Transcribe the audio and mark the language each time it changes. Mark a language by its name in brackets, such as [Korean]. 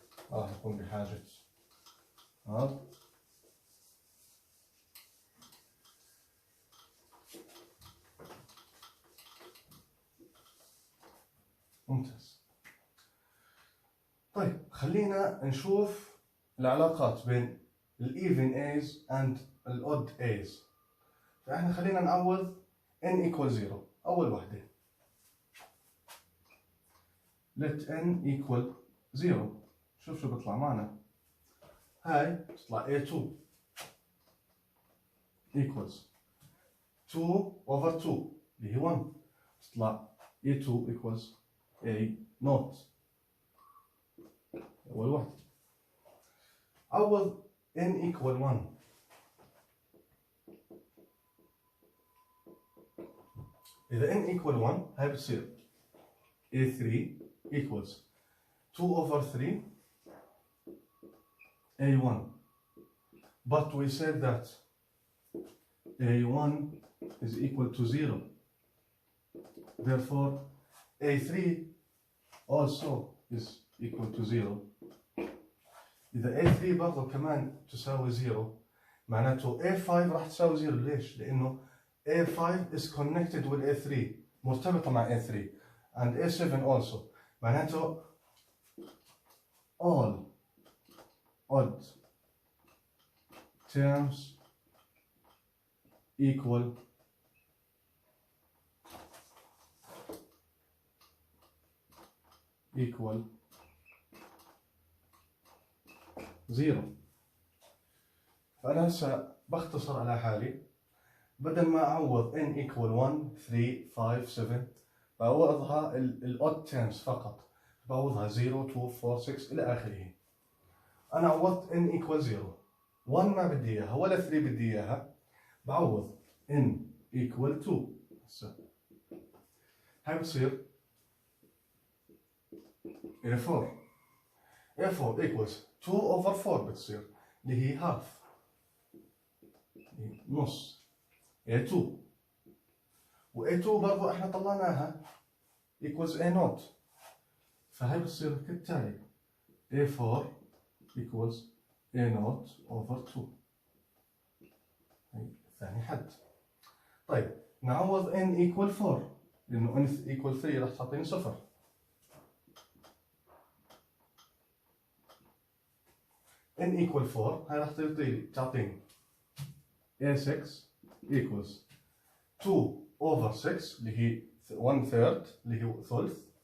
[Arabic] راح نكون بحاجة هذا ممتاز. طيب خلينا نشوف العلاقات بين الايفن ايز [English] and [Arabic] الاود ايز. فاحنا خلينا نعوض [English] n equal 0. [Arabic] اول وحدة [English] let n equal 0. [Arabic] شوف شو بيطلع معنا. هاي بتطلع [English] a2 equals 2 over 2 [Arabic] اللي هي [English] 1. [Arabic] بتطلع [English] a2 equals a0. [Arabic] أول واحدة. عوض [English] n equal 1. [Arabic] إذا [English] n equal 1 [Arabic] هاي بتصير [English] a3 equals 2 over 3 a1. But we said that a1 is equal to 0. Therefore a3 also is equal to 0. [Arabic] إذا [English] a3 [Arabic] برضه كمان تساوي 0 معناته a5 راح تساوي 0. ليش؟ لأنه [English] a5 is connected with a3 [Arabic] مرتبطة مع [English] a3 and a7 also. [Arabic] معناته [English] all odd terms equal 0. [Arabic] فأنا هسه بختصر على حالي. بدل ما أعوض [English] n equal 1 3 5 7 [Arabic] بعوضها الأود terms فقط. بعوضها 0 2 4 6 إلى آخره. أنا عوضت [English] n equal 0. [Arabic] 1 ما بدي إياها ولا 3 بدي إياها. بعوض [English] n equal 2. [Arabic] هاي بصير a4. [English] a4 equals 2 over 4 [Arabic] بتصير اللي هي [English] half [Arabic] نص [English] a2. [Arabic] و a2 برضو احنا طلعناها [English] equals a0. [Arabic] فهي بتصير كالتالي [English] a4 equals a0 over 2. [Arabic] هي ثاني حد. طيب نعوض [English] n equal 4 [Arabic] لأنه [English] n equal 3 [Arabic] راح تعطيني 0. [English] n equal 4 [Arabic] هاي راح تعطيني [English] a6 equals 2 over 6 [Arabic] اللي هي 1/3 اللي هي ثلث.